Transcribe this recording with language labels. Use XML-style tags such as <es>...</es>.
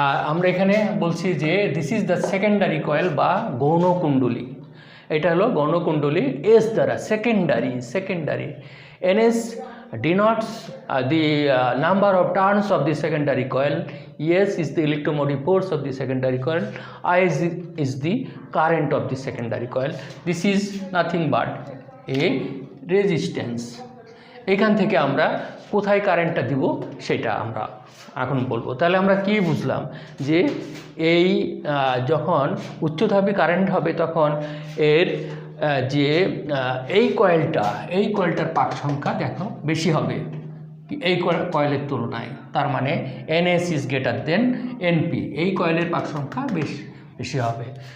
<bn>আমরা এখানে বলছি যে</bn> <en>this is the secondary coil</en> <bn>বা গৌণ কুণ্ডলী। এটা হলো গৌণ কুণ্ডলী এস দ্বারা secondary</bn> <en>NS denotes the number of turns of the secondary coil, S is the electromotive force of the secondary coil, I is the current of the secondary coil. This is nothing but a resistance.</en> <bn>এখান থেকে আমরা কোথায় কারেন্টটা দিব সেটা আমরা এখন বলবো। তাহলে আমরা কি বুঝলাম, যে এই যখন উচ্চধাপী কারেন্ট হবে তখন এর যে এই কয়েলটার পাক সংখ্যা দেখো বেশি হবে এই কয়েলের তুলনায়, তার মানে</bn> <en>NS is greater than NP,</en> <bn>এই কয়েলের পাক সংখ্যা বেশি হবে।</bn>